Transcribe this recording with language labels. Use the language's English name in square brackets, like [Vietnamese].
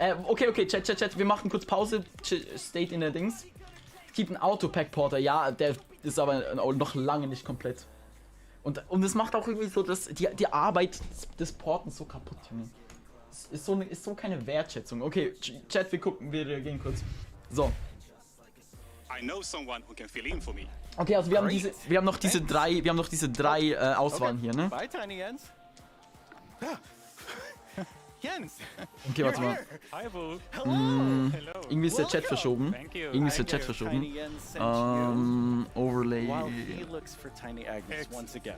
[German] Okay, Chat, wir machen kurz Pause. State in der Dings. Gibt ein Autopack-Porter, ja, der ist aber noch lange nicht komplett. Und es macht auch irgendwie so, dass die Arbeit des Portens so kaputt, Junge. Ist so keine Wertschätzung. Okay, Chat, wir reagieren kurz. So. [English] I know someone who can fill in for me. [German] Okay, also wir haben noch diese drei Auswahlen hier, ne? [English] Bye, Tiny Jens. Jens. [German] Okay, warte mal. [English] Hi, Boo. Hello. [German] Irgendwie ist der Chat verschoben. [English] Thank you. [German] Irgendwie ist der Chat verschoben. [English] Tiny Jens sent you Overlay. while he looks for Tiny Agnes once again.